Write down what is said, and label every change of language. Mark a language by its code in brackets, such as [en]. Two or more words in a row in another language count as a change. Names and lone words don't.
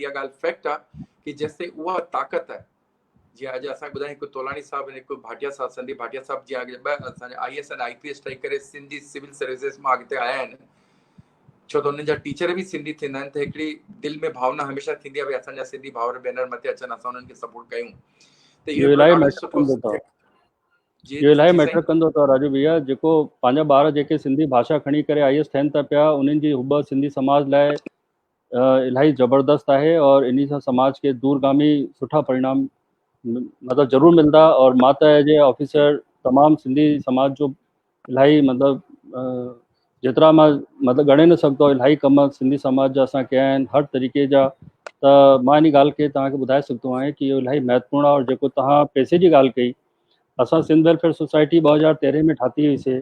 [sd] इहा ॻाल्हि फैक्ट आहे कि जेसिताईं उहा ताक़त आहे, जीअं अॼु असांखे ॿुधायूं हिकु तोलाणी साहब हिकु भाटिया साहब, संदीप भाटिया साहब जीअं ॿ असांजे IAS ऐं IPS ठही करे सिंधी [en] civil services [sd] मां अॻिते आया आहिनि, छो त उन्हनि जा टीचर बि सिंधी थींदा आहिनि, त हिकिड़ी दिलि में भावना हमेशह थींदी आहे भई असांजा सिंधी भाउर भेनर मथे अचनि, असां उन्हनि खे सपोर्ट कयूं। त इहो इलाही मैटर कंदो अथव, इहो इलाही मैटर कंदो अथव राजू भैया। जेको पंहिंजा ॿार जेके सिंधी भाषा खणी करे IAS थियनि था पिया, उन्हनि जी हुब सिंधी समाज लाइ इलाही ज़बरदस्त आहे और इन सां समाज के दूरगामी सुठा परिणाम मतलब ज़रूर मिलदा। और मां त [en] as a officer [sd] तमाम सिंधी समाज जो इलाही मतलब जेतिरा मां मतलब ॻणे न सघंदो, इलाही कम सिंधी समाज जा असां कया आहिनि हर तरीक़े जा। त मां इन ॻाल्हि खे तव्हांखे ॿुधाए सघंदो आहियां कि इहो इलाही महत्वपूर्ण आहे। और जेको तव्हां पैसे जी ॻाल्हि कई, असां सिंध वेलफेयर सोसाइटी 2013 में ठाती हुईसीं।